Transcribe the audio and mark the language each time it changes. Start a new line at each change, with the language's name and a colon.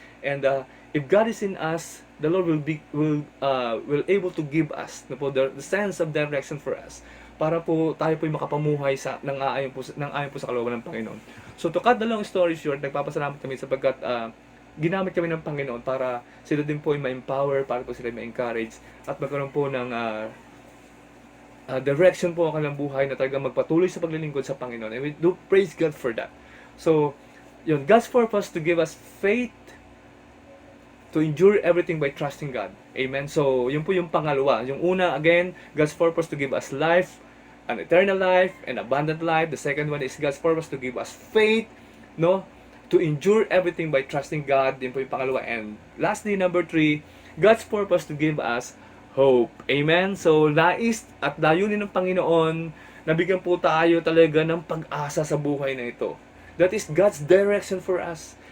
English: And if God is in us, the Lord will able to give us, no po, the sense of direction for us
Filipino: para po tayo po makapamuhay ng ayon po sa kalooban ng Panginoon. So to cut the long story short, nagpapasalamat kami sapagkat ginamit kami ng Panginoon para sila din po ay ma-empower, para po sila ma-encourage at magkaroon po ng direction po ang kanilang buhay na talagang magpatuloy sa paglilingkod sa Panginoon.
English: And we do praise God for that. So, yun, God's purpose to give us faith to endure everything by trusting God. Amen?
Filipino: So, yun po yung pangalawa. Yung una,
English: again, God's purpose to give us life, an eternal life, an abundant life. The second one is God's purpose to give us faith, no? To endure everything by trusting God.
Filipino: Yun po yung pangalawa.
English: And lastly, number 3, God's purpose to give us hope. Amen?
Filipino: So, nais at layunin ng Panginoon, nabigyan po tayo talaga ng pag-asa sa buhay na ito.
English: That is God's direction for us.